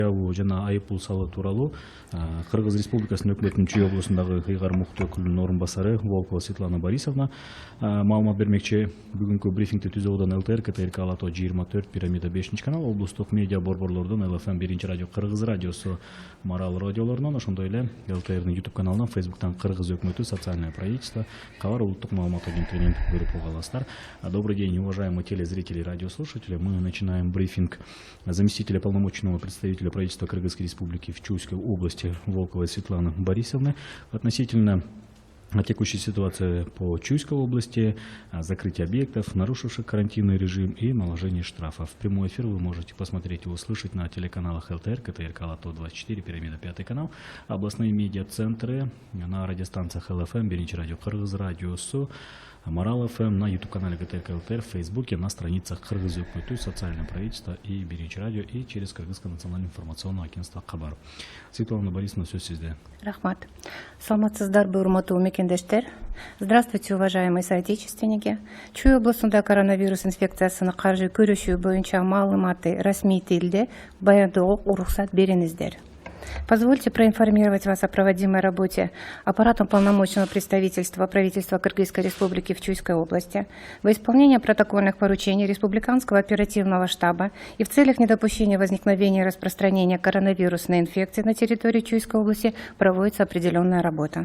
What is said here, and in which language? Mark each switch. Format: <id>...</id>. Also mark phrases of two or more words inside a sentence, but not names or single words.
<ky>жана айыппул салуу тууралуу Кыргыз Республикасынын өкмөтүнүн Чүй облусундагы кыйгар мукты өкүлүнүн орун басары Волкова Светлана Борисовна маалымат бермекчи. Бүгүнкү брифингди Түзөөдөн ЛТР, КТРК Алато 24, Пирамида 5 канал, облустук медиа борборлордон ЛФМ 1 радио, Кыргыз радиосу, Марал радиолорунан, ошондой эле ЛТРдин YouTube каналынан, Фейсбуктан Кыргыз өкмөтү, социальное правительство, Кабар улуттук маалымат агенттигинен көрүп аласыздар.</ky> <ru>Добрый день, уважаемые телезрители и радиослушатели. Мы начинаем брифинг заместителя полномочного представителя правительства Кыргызской Республики в Чуйской области Волковой Светланы Борисовны относительно текущей ситуации по Чуйской области, закрытие объектов, нарушивших карантинный режим и наложение штрафов. Прямой эфир вы можете посмотреть и услышать на телеканалах ЛТР, КТРК Алато 24, Пирамида 5 канал, областные медиа-центры на радиостанциях ЛФМ, Биринчи радио, Кыргыз радиосу, Марал ФМ, на YouTube-канале КТРК ЛТР, в Фейсбуке, на страницах Кыргыз өкмөтү, социальное правительство и Биринчи радио и через Кыргызское национальное информационное агентство Кабар.</ru> <ky>Светлана Борисовна, сөз сизде. Рахмат. Саламатсыздарбы, урматтуу мекендештер.</ky> <ru>Здравствуйте, уважаемые соотечественники.</ru> <ky>Чүй областында коронавирус инфекциясына каршы күрөшүү боюнча маалыматты расмий тилде баяндоого уруксат бериңиздер.</ky> <ru>Позвольте проинформировать вас о проводимой работе аппаратом полномочного представительства правительства Кыргызской Республики в Чуйской области во исполнение протокольных поручений Республиканского оперативного штаба и в целях недопущения возникновения и распространения коронавирусной инфекции на территории Чуйской области проводится определенная работа.</ru>